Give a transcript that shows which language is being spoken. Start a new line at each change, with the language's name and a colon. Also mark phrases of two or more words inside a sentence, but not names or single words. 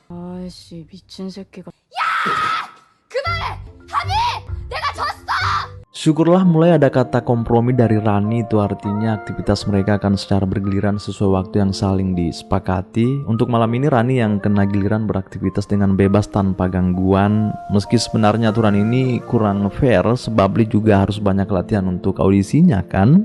Korean: 아이씨 미친 새끼가. 야! 그만해! 합의! 내가 졌어!
Indonesian: Syukurlah mulai ada kata kompromi dari Rani, itu artinya aktivitas mereka akan secara bergiliran sesuai waktu yang saling disepakati. Untuk malam ini Rani yang kena giliran beraktivitas dengan bebas tanpa gangguan. Meski sebenarnya aturan ini kurang fair sebab Lee juga harus banyak latihan untuk audisinya kan.